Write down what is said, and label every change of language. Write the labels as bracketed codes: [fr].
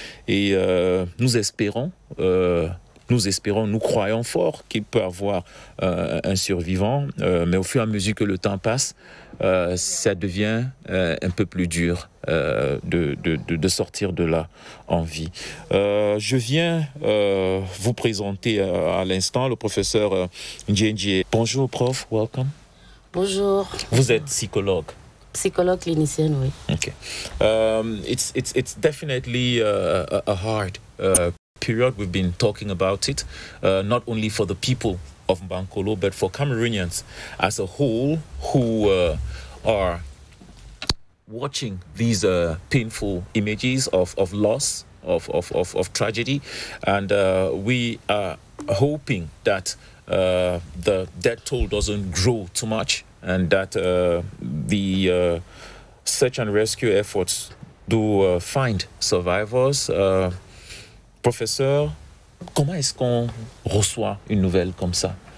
[fr] Et nous espérons, nous croyons fort qu'il peut y avoir un survivant, mais au fur et à mesure que le temps passe, ça devient un peu plus dur de sortir de là en vie. Je viens vous présenter à l'instant le professeur Njenje. Bonjour prof, welcome. Bonjour. Vous êtes psychologue. Psychologue clinicienne, oui. [en] Okay. It's definitely a hard period. We've been talking about it, not only for the people of Mbankolo, but for Cameroonians as a whole who are watching these painful images of loss, of tragedy, and we are hoping that the death toll doesn't grow too much, and that the search and rescue efforts do find survivors. [fr] Professeur, comment est-ce qu'on reçoit une nouvelle comme ça?